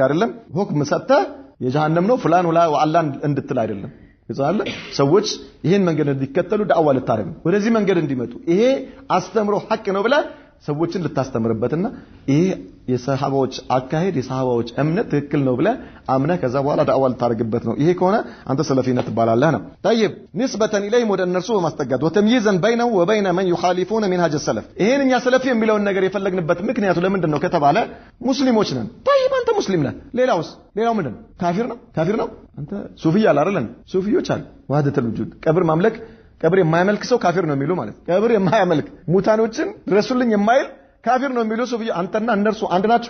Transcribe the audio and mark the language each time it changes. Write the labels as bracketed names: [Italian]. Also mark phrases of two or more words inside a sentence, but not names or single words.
[Amharic] አይደለም ሁክም ሰጥተህ የጀሃነም ነው ፍላን ወላ ወአላህ እንድትል አይደለም። ይዛለ ሰዎች ይሄን መንገድ እንዲከተሉ ዳዕዋ ልታደርግ ወደዚህ መንገድ እንዲመጡ ይሄ አስተምሮ ሐቅ ነው ብለህ ሰዎችን ልታስተምርበትና ይሄ የሰሃባዎች አካሄድ የሰሃባዎች እምነት ትክክል ነው ብለህ አምነህ ከዛ በኋላ ዳዕዋ ልታደርግበት ነው። ይሄ ከሆነ አንተ ሰለፊነት ትባላለህ ነው። [Arabic] طيب نسبة إليهم [Amharic] ወደ እነርሱ በማስጠጋት [Arabic] وتمييزا بينه وبين من يخالفون منهج السلف [Amharic] ይሄን እኛ ሰለፊ የሚለውን ነገር የፈለግንበት ምክንያቱ ለምንድን ነው ከተባለ ሙስሊሞች ነን። طيب አንተ ሙስሊም ነህ፣ ሌላው ምንድን ነው? ካፊር ነው። አንተ ሱፊያ አይደለም? ሱፊዮች አሉ [Arabic] وحدة الوجود [Amharic] ቀብር ማምለክ ቀብር የማያመልክ ሰው ካፊር ነው የሚሉ ማለት ቀብር የማያመልክ ሙታኖችን ድረሱልኝ የማይል ካፊር ነው የሚሉ ሱፊ አንተና እነርሱ አንድ ናችሁ?